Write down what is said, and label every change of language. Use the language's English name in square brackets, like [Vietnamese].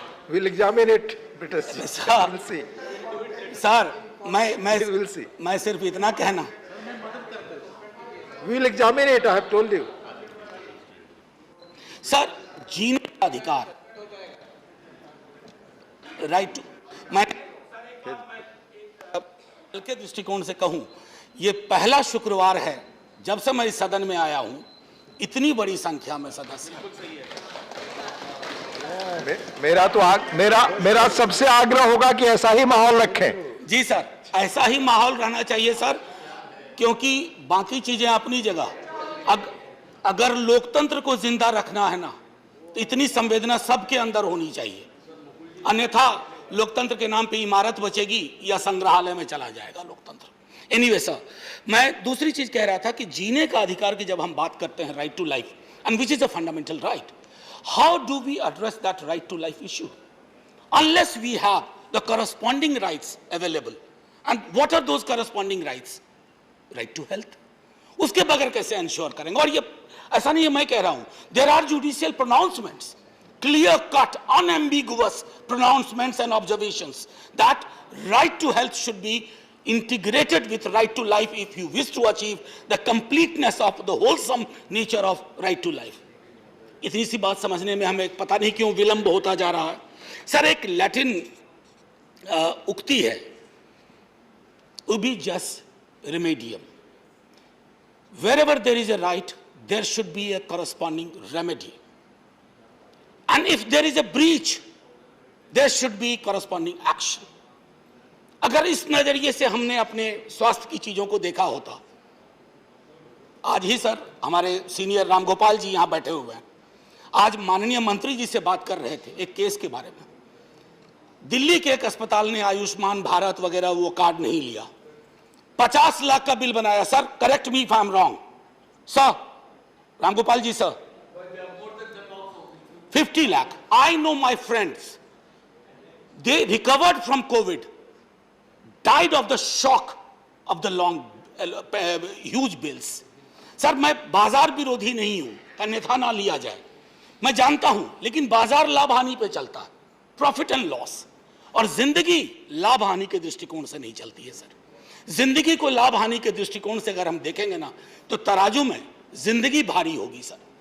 [English] We'll examine it, British. [Hindi] Sir, [English] We'll see. [Hindi] Sir, [English] We'll see. [Hindi] मैं सिर्फ इतना कहना, [English] We'll examine it, I have told you. [Hindi] Sir, जीने का अधिकार, [English] right to, [Hindi] मैं के दृष्टिकोण से कहूं, ये पहला शुक्रवार है जब से मैं इस सदन में आया हूं, इतनी बड़ी संख्या में सदस्य। मेरा सबसे आग्रह होगा कि ऐसा ही माहौल रखें। जी सर, ऐसा ही माहौल रहना चाहिए सर, क्योंकि बाकी चीजें अपनी जगह। अगर लोकतंत्र को जिंदा रखना है ना, तो इतनी संवेदना सबके अंदर होनी चाहिए, अन्यथा लोकतंत्र के नाम पे इमारत बचेगी या संग्रहालय में चला जाएगा लोकतंत्र। [English] anyway sir, [Hindi] मैं दूसरी चीज कह रहा था कि जीने का अधिकार की जब हम बात करते हैं, [English] Right to life, and which is a fundamental right, how do we address that right to life issue unless we have the corresponding rights available? And what are those corresponding rights? Right to health, [Hindi] उसके बगैर कैसे ensure करेंगे? और ये ऐसा नहीं है मैं कह रहा हूं, [English] there are judicial pronouncements, clear cut, unambiguous pronouncements and observations that right to health should be integrated with right to life if you wish to achieve the completeness of the wholesome nature of right to life. [Hindi] इतनी सी बात समझने में हमें पता नहीं क्यों विलंब होता जा रहा है। सर, एक लैटिन उक्ति है, [Latin] उबी जस रिमेडियम, [English] wherever there is a right there should be a corresponding remedy, and if there is a breach there should be corresponding action. [Hindi] अगर इस नजरिए से हमने अपने स्वास्थ्य की चीजों को देखा होता, आज ही सर हमारे सीनियर रामगोपाल जी यहां बैठे हुए हैं, आज माननीय मंत्री जी से बात कर रहे थे एक केस के बारे में। दिल्ली के एक अस्पताल ने आयुष्मान भारत वगैरह वो कार्ड नहीं लिया, 50 लाख का बिल बनाया। [English] Sir, correct me if I am wrong sir, Ramgopal ji sir, 50 lakh. I know my friends, they recovered from COVID, died of the shock of the long, huge bills. [Hindi] Sir, मैं बाजार विरोधी नहीं हूं, अन्यथा ना लिया जाए, मैं जानता हूं, लेकिन बाजार लाभ हानि पे चलता है, [English] profit and loss, [Hindi] और जिंदगी लाभ हानि के दृष्टिकोण से नहीं चलती है सर। जिंदगी को लाभ हानि के दृष्टिकोण से अगर हम देखेंगे ना, तो तराजू में जिंदगी भारी होगी सर।